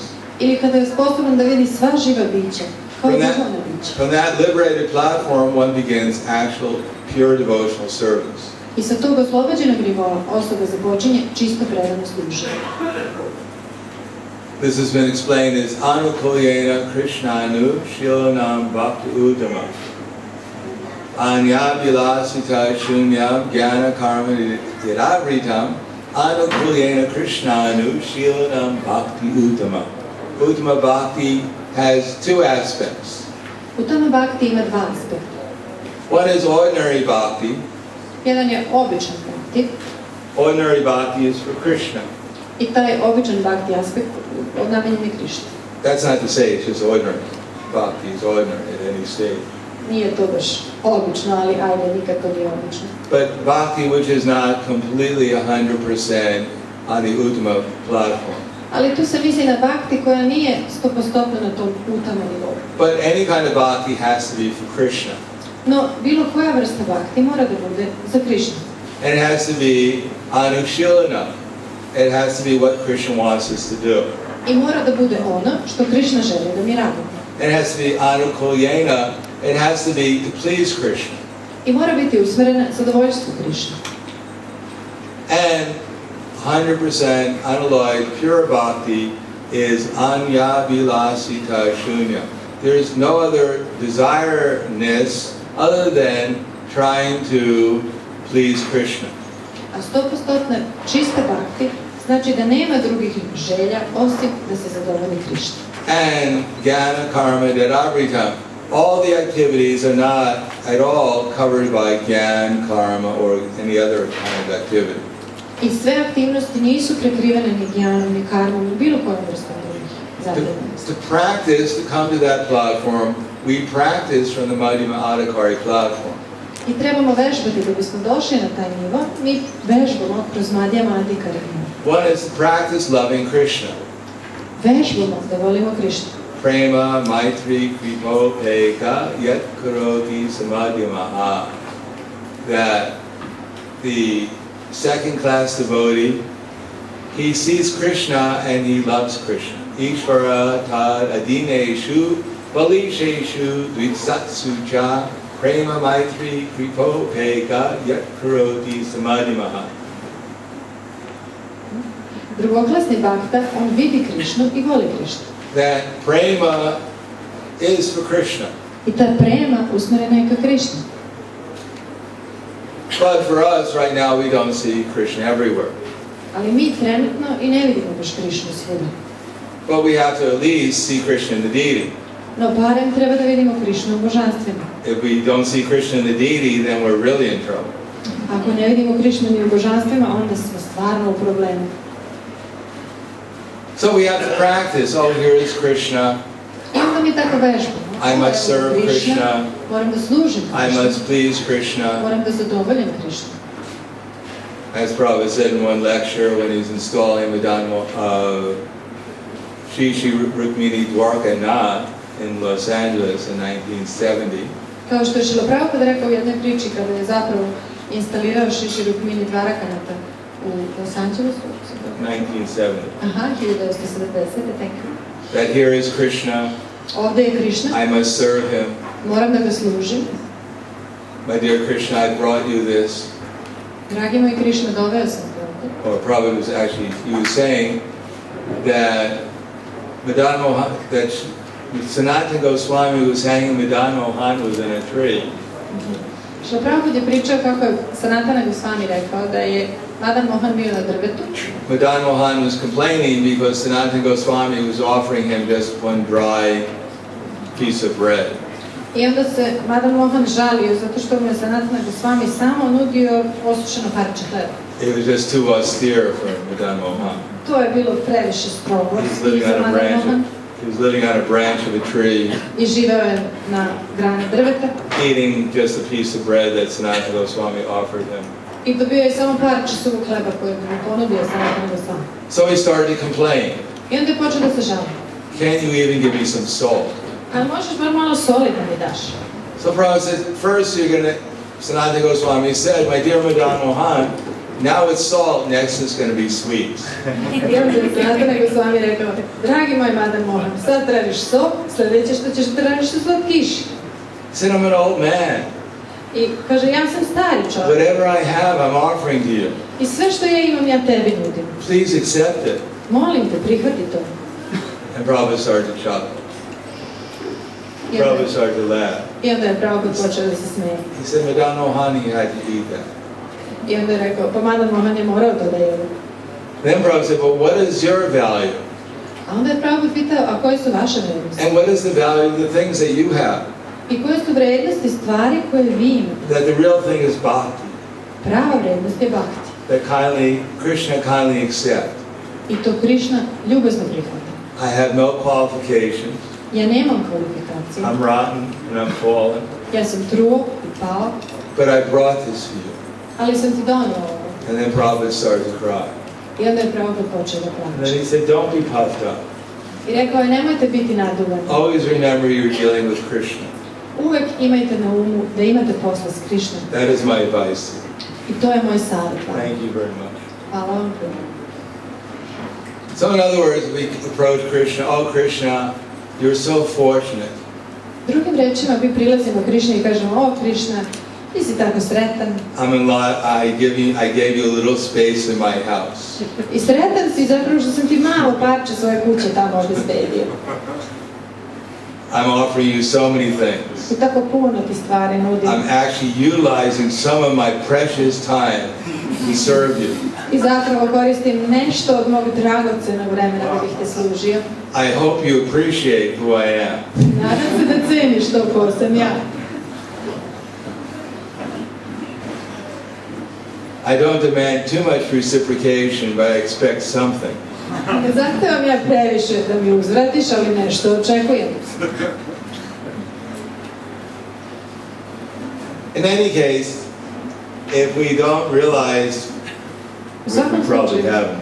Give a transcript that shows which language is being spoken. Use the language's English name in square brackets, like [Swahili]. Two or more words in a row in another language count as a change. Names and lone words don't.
[Serbian] Ili kada je sposoban da vidi sva živa bića kao duhovna bića. [English] From that liberated platform, one begins actual pure devotional service. [Serbian] I sa tog oslobođenog nivoa osoba započinje čisto predano služenje. [English] This has been explained as [Sanskrit] Anukulyena Krishnanu Shilonam Bhakti Uddhama Adi-Lila 1.47 Jnana Karma Didavritam Anukulyena Krishnanu Shilanam Bhakti Uttama. [English] Uttama Bhakti has two aspects. [Serbian] Uttama Bhakti ima dva aspekta. [English] One is ordinary bhakti. [Serbian] Jedan je običan Bhakti. [English] Ordinary bhakti is for Krishna. [Serbian] I taj običan Bhakti aspekt namenjen je Krišni. [English] That's not to say it's just ordinary. Bhakti is ordinary at any stage. [Serbian] Nije to baš obično, ali ajde, nikad to nije obično. [English] But bhakti which is not completely 100% on the Uttama platform. [Serbian] Ali tu se misli na Bhakti koja nije 100% na tom Uttama nivou. [English] But any kind of bhakti has to be for Krishna. [Serbian] No, bilo koja vrsta Bhakti mora da bude za Krišnu. [English] And it has to be anushilana. It has to be what Krishna wants us to do. [Serbian] I mora da bude ono što Krišna želi da mi radimo. [English] It has to be anukulyena. It has to be to please Krishna. [Serbian] I mora biti usmerena zadovoljstvu Krišne. [English] And 100% unalloyed pure bhakti is Adi-Lila 1.47. There is no other desireness other than trying to please Krishna. [Serbian] A 100% čista Bhakti znači da nema drugih želja osim da se zadovolji Krišna. [English] And [Sanskrit] Jnana Karma Dadabritam. [English] All the activities are not at all covered by Jnana, Karma, or any other kind of activity. [Serbian] I sve aktivnosti nisu prekrivene ni Jnanom, ni Karmom, ni bilo kojom vrstom drugih zadovoljnosti. [English] To practice, to come to that platform, we practice from the Madhyama Adhikari platform. [Serbian] I trebamo vežbati da bismo došli na taj nivo, mi vežbamo kroz Madhyama Adhikari. [English] One is to practice loving Krishna. [Serbian] Vežbamo da volimo Krišnu. [Sanskrit] Prema, Maitri, Kripo, Peka, Yat Karoti, Samadhyamaha. [English] That the second class devotee, he sees Krishna and he loves Krishna. [Sanskrit] Ishvara tad adineshu, balisheshu, dvitsatsu cha, prema, Maitri, Kripo, Peka, Yat Karoti, Samadhyamaha. [Serbian] Drugoklasni Bhakta, on vidi Krišnu i voli Krišnu. [English] That prema is for Krishna. [Serbian] I ta prema usmerena je ka Krišni. [English] But for us right now we don't see Krishna everywhere. [Serbian] Ali mi trenutno i ne vidimo baš Krišnu svuda. [English] But we have to at least see Krishna in the deity. [Serbian] No barem treba da vidimo Krišnu u božanstvima. [English] If we don't see Krishna in the deity, then we're really in trouble. [Serbian] Ako ne vidimo Krišnu ni u božanstvima, onda smo stvarno u problemu. [English] So we have to practice. Oh, here is Krishna. [Serbian] I onda mi tako vežbamo. [English] I must serve Krishna. [Serbian] Moram da služim [English] I [Serbian] Krišnu. [English] must please Krishna. [Serbian] Moram da zadovoljim Krišnu. [English] As Prabhupada said in one lecture when he's installing Madhyama Shri Rukmini Dwarka Nath in Los Angeles in 1970. [Serbian] Kao što je Šrila Prabhupada rekao u jednoj priči kada je zapravo instalirao Šri Rukmini Dvarakanata u Los Angelesu. 1970. [English] Aha, 1970, thank you. That here is Krishna. [Serbian] Ovdje je Krišna. [English] I must serve him. [Serbian] Moram da ga služim. [English] My dear Krishna, I brought you this. [Serbian] Dragi moj Krišna, doveo sam te ovdje. [English] Or Prabhupada was actually, he was saying that Madan Mohan, that Sanatana Goswami was hanging, Madan Mohan was in a tree. [Serbian] Šrila Prabhupada je pričao kako je Sanatana Goswami rekao da je Madan Mohan bio na drvetu. [English] Madan Mohan was complaining because Sanatana Goswami was offering him just one dry piece of bread. [Serbian] I onda se Madan Mohan žalio zato što mu je Sanatana Goswami samo nudio osušeno parče hleba. [English] It was just too austere for Madan Mohan. [Serbian] To je bilo previše strogo i za Madan Mohan. [English] He was living on a branch of a tree, [Serbian] I živeo je na grani drveta. [English] eating just a piece of bread that Sanatana Goswami offered him. [Serbian] I dobio je samo parče suvog hleba koje bi mu ponudio Sanatana Goswami. [English] So he started to complain. [Serbian] I onda je počeo da se žali. [English] Can you even give me some salt? [Serbian] Ali možeš bar malo soli da mi daš. [English] So Prabhupada said, first you're going to, Sanatana Goswami said, my dear Madan Mohan, now it's salt, next it's going to be sweet. [Serbian] I onda je Sanatana Goswami rekao, dragi moj Madan Mohan, sad tražiš sok, sljedeće što ćeš tražiš su slatkiši. [English] He said, I'm an old man. [Serbian] I kaže, ja sam stari čovjek. [English] Whatever I have, I'm offering to you. [Serbian] I sve što ja imam, ja tebi nudim. [English] Please accept it. [Serbian] Molim te, prihvati to. [English] And Prabhupada started to chuckle. Prabhupada started to laugh. [Serbian] I onda je Prabhupada počeo da se smeje. [English] He said, Madan Mohan, you had to eat that. [Serbian] I onda je rekao, pa Madan Mohan je morao to da jede. [English] Then Prabhupada said, well, what is your value? [Serbian] A onda je Prabhupada pitao, a koje su vaše vrednosti? [English] And what is the value of the things that you have? [Serbian] I koje su vrednosti stvari koje vi imate? [English] That the real thing is bhakti. [Serbian] Prava vrednost je bhakti. [English] That Krishna kindly accepts. [Serbian] I to Krišna ljubazno prihvata. [English] I have no qualifications. [Serbian] Ja nemam kvalifikacije. [English] I'm rotten and I'm fallen. [Serbian] Ja sam truo i pao. [English] But I brought this for you. [Serbian] Ali sam ti donio ovo. [English] And then Prabhupada started to cry. [Serbian] I onda je Prabhupada počeo da [English] And then [Serbian] plače. [English] he said, don't be puffed up. [Serbian] I rekao je, nemojte biti naduvani. [English] Always remember you're dealing with Krishna. [Serbian] Uvek imajte na umu da imate posla s Krišnom. [English] That is my advice to you. [Serbian] I to je moj savjet vam. [English] Thank you very much. [Serbian] Hvala vam puno. [English] So in other words, we approach Krishna, oh Krishna, you're so fortunate. [Serbian] Drugim rečima, mi prilazimo Krišni i kažemo, o Krišna, ti si tako sretan. [English] I'm in lot, I gave you a little space in my house. [Serbian] I sretan si zapravo što sam ti malo parče svoje kuće tamo obezbedio. [English] I'm offering you so many things. [Serbian] I tako puno ti stvari nudim. [English] I'm actually utilizing some of my precious time to serve you. [Serbian] I zapravo koristim nešto od mog dragocenog vremena da bih te služio. [English] I hope you appreciate who I am. [Serbian] Nadam se da ceniš to ko sam ja. [English] I don't demand too much reciprocation, but I expect something. [Serbian] Ne zahtevam ja previše da mi uzvratiš, ali nešto očekujem. [English] In any case, if we don't realize, we probably haven't,